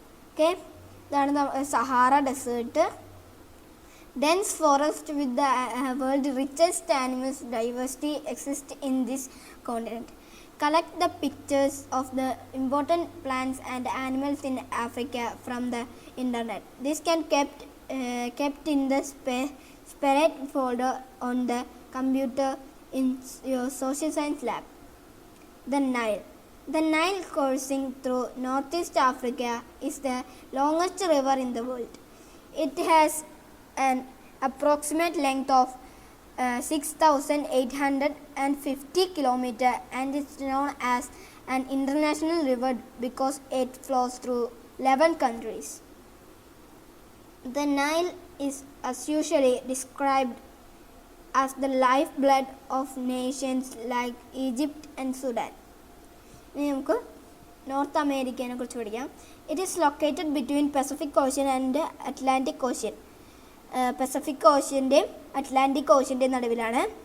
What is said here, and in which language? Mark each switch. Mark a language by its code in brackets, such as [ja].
[ml] Okay, ഇതാണ് [en] Sahara desert. Dense forest with the world richest animals diversity exist in this continent. Collect the pictures of the important plants and animals in Africa from the internet. This can kept in the separate folder on the computer in your social science lab. The Nile. The Nile coursing through Northeast Africa is the longest river in the world. It has an approximate length of 6,850 kilometers and is known as an international river because it flows through 11 countries. The Nile is usually described as the lifeblood of nations like Egypt and Sudan. [ml] ഇനി നമുക്ക് north അമേരിക്കയെ കുറിച്ച് പഠിക്കാം. [en] It is located between Pacific ocean and Atlantic ocean. [ml] Pacific ഓഷ്യൻ്റെയും Atlantic ഓഷ്യൻ്റെയും നടുവിലാണ്.